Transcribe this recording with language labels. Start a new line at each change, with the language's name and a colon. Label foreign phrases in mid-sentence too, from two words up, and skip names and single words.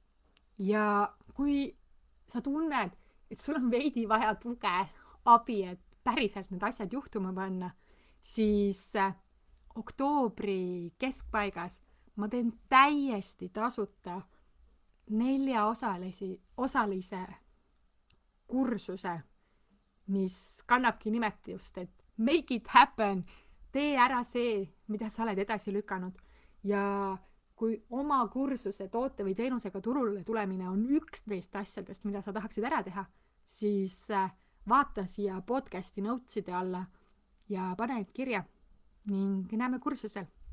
Estonian: Ja kui sa tunned, et sul on veidi vaja tuge, abi, et päriselt need asjad juhtuma panna, siis oktoobri keskpaigas ma teen täiesti tasuta 4-osalise kursuse, mis kannabki nimetust, et
English: make it happen,
Estonian: tee ära see, mida sa oled edasi lükanud. Ja kui oma kursuse, toote või teenusega turule tulemine on üks neist asjadest, mida sa tahaksid ära teha, siis vaata siia podcasti noteside alla ja pane need kirja ning näeme kursusel.